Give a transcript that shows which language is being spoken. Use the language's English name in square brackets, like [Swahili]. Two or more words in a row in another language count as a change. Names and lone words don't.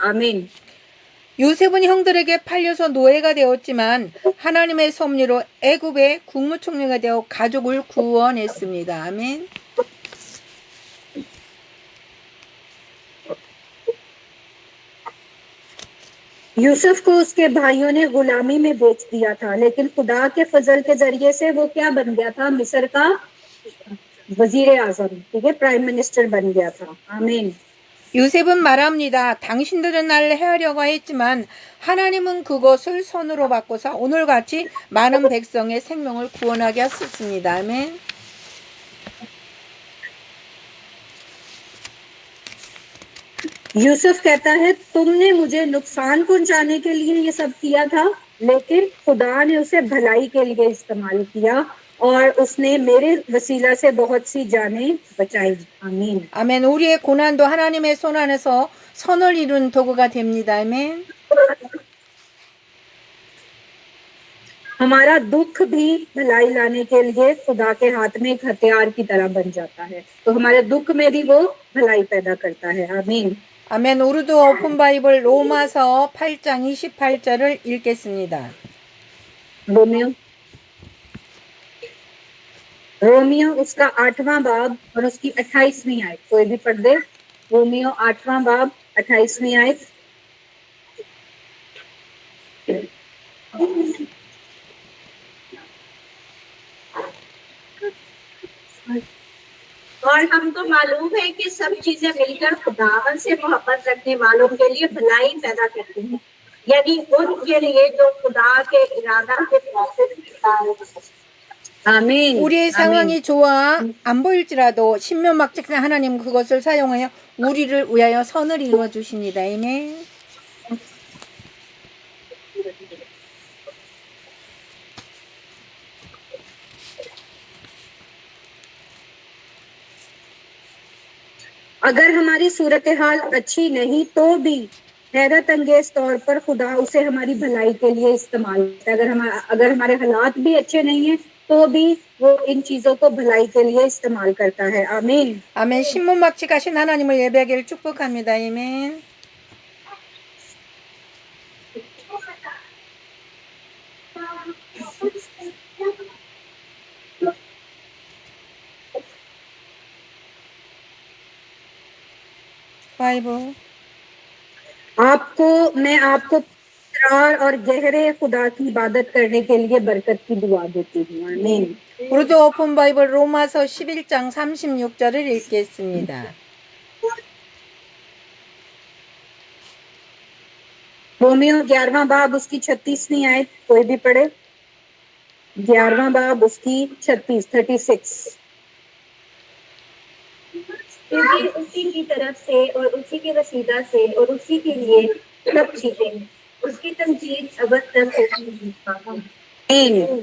[Urdu] آمین. [Korean] 요셉은 형들에게 팔려서 노예가 되었지만 하나님의 섭리로 애굽의 국무총리가 되어 가족을 구원했습니다. 아멘. [Urdu] یوسف کو اس کے بھائیوں نے غلامی میں بیچ دیا تھا، لیکن خدا کے فضل کے ذریعے سے وہ کیا بن گیا تھا? مصر کا وزیر اعظم، ٹھیک ہے, [English] prime minister [Urdu] بن گیا تھا. آمین. [Korean] 요셉은 말합니다. 당신들은 나를 해하려고 했지만 하나님은 그것을 선으로 바꿔서 오늘같이 많은 백성의 생명을 구원하게 하셨습니다. 아멘. [Urdu] یوسف کہتا ہے تم نے مجھے نقصان پہنچانے کے لیے یہ سب کیا تھا، لیکن خدا نے اسے بھلائی کے لیے استعمال کیا اور اس نے میرے وسیلہ سے بہت سی جانیں بچائی. آمین. [Korean] 아멘. 우리의 고난도 하나님의 손 안에서 선을 이룬 도구가 됩니다. 아멘. [Urdu] ہمارا دکھ بھی بھلائی لانے کے لیے خدا کے ہاتھ میں ایک ہتھیار کی طرح بن جاتا ہے، تو ہمارے دکھ میں بھی وہ بھلائی پیدا کرتا ہے. آمین. [Korean] 아멘. 우르두 [English] open Bible [Korean] 로마서 8장 28절을 읽겠습니다. [Urdu] رومیو رومیو اس کا 8واں باب اور اس کی 28ویں آیت، کوئی بھی پڑھ دے. رومیو 8واں باب 28ویں آیت. اور ہم کو معلوم ہے کہ سب چیزیں مل کر خداون سے محبت رکھنے والوں کے لیے بھلائی پیدا کرتی ہیں، یعنی ان کے لیے جو خدا کے ارادہ کے مطابق. آمین. [Korean] 우리의 상황이 좋아 안 보일지라도 신묘막직한 하나님 그것을 사용하여 우리를 위하여 선을 이루어 주십니다. 아멘. [Urdu] اگر ہماری صورت حال اچھی نہیں تو بھی حیرت انگیز طور پر خدا اسے ہماری بھلائی کے لیے استعمال کرتا ہے. اگر ہمارے حالات بھی اچھے نہیں ہے تو بھی وہ ان چیزوں کو بھلائی کے لیے استعمال کرتا ہے. آمین. [Korean] 아멘. 신문막직하신 하나님을 예배하기를 축복합니다. 아멘. 바이블. [Urdu] میں آپ کو اقرار اور گہرے خدا کی عبادت کرنے کے لیے برکت کی دعا دیتی ہوں. آمین. [Korean] 우르두 [English] open Bible [Korean] 로마서 11장 36절을 읽겠습니다. [Urdu] رومیو 11واں باب اس کی 36ویں آیت، کوئی بھی پڑھے. 11واں باب اس کی 36. کیونکہ اسی کی طرف سے اور اسی کے وسیلہ سے اور اسی کے لیے سب چیزیں اس کی تنجید اب تک ہوتی ہے.